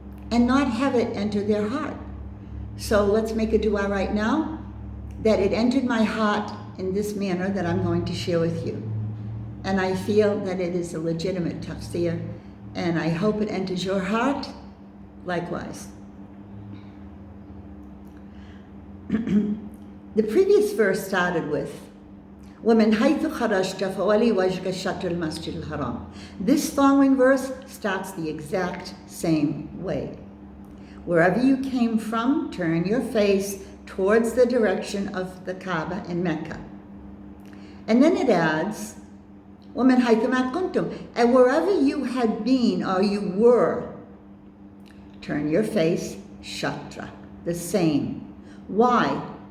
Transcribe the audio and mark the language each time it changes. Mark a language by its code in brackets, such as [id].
[en] and not have it enter their heart. So let's make a dua right now that it entered my heart in this manner that I'm going to share with you. And I feel that it is a legitimate tafseer, and I hope it enters your heart likewise. The previous verse started with, [ar] وَمِنْ حَيْثُ خَرَجْتَ فَوَلِّ وَجْهَكَ شَطْرَ الْمَسْجِدِ الْحَرَامِ. [en] This following verse starts the exact same way. Wherever you came from, turn your face towards the direction of the Kaaba in Mecca. And then it adds, [ar] وَمِنْ حَيْثُ مَا كُنْتُمْ. [en] And wherever you had been or you were, turn your face shatra, the same. Why?